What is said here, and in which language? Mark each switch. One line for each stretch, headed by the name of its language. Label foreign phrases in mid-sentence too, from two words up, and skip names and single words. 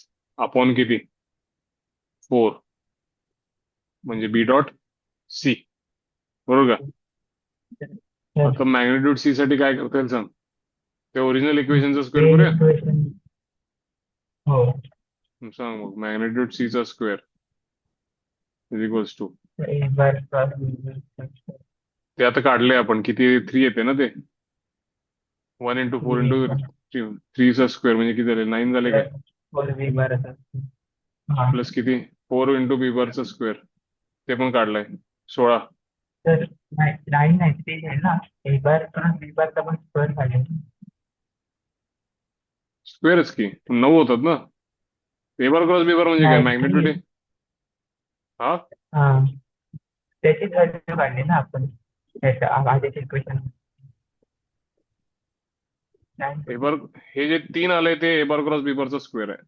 Marathi: अपॉन किती? 4 म्हणजे
English: B dot C.
Marathi: बरोबर का? आता
English: magnitude C
Marathi: साठी काय करता येईल सांग? ते
English: original equationचा
Marathi: स्क्वेअर करूया. इक्वेशन. हो. सांग मग,
English: magnitude C
Marathi: चा
English: square is equals to, A bar plus B bar.
Marathi: ते आता काढले आपण, किती 3 येते ना ते. 1 इंटू 4 इंटू 3 चा स्क्वेअर म्हणजे किती झाले? 9 झाले काय?
English: 4B bar
Marathi: असा. हा. प्लस किती? 4 इंटू
English: B barचा
Marathi: स्क्वेअर, ते पण काढलाय 16. तर नाही नाही ते आहे ना,
English: A bar plus B bar
Marathi: चा पण स्क्वेअर झाले. स्क्वेअरच की 9 होतात ना.
English: A bar cross B bar
Marathi: म्हणजे काय? नाही मॅग्नेट्यूड ती आहे. हा, हा त्याचीच व्हॅल्यू काढली ना आपण त्याच्या आधीच्या इक्वेशन.
English: A bar,
Marathi: हे जे 3 आले ते
English: A bar cross B barचा square
Marathi: आहे.